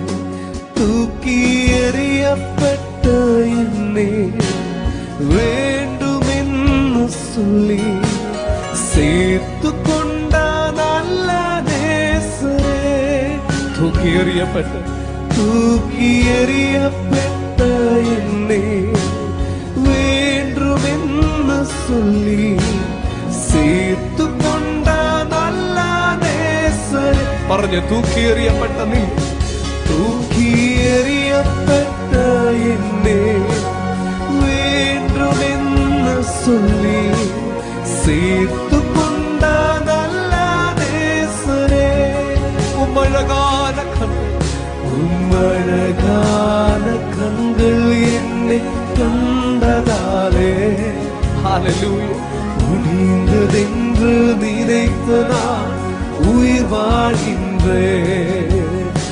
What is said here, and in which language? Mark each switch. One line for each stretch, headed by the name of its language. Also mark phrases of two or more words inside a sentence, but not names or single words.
Tamil: தூக்கி எறியப்பட்ட என்னை வேண்டுமென்னு சொல்லி சேர்த்து கொண்ட நல்ல நேசரே. தூக்கி எறியப்பட்ட என்னை வேண்டுமென்னு சொல்லி சேர்த்து கொண்ட நல்ல நேசரே.
Malayalam: പറഞ്ഞു തൂക്കി എറിയപ്പെട്ട നീ,
Tamil: தூக்கி எறியப்பட்ட என்னை வேண்டுமென்னு சொல்லி சேர்த்து கொண்ட நல்ல நேசரே. உம்மழகான கண்கள் என்னை கண்டதாலே ஹல்லேலூயா முடிந்ததென்று நினைத்த நான் உயிர் வாழ்கின்றேன்.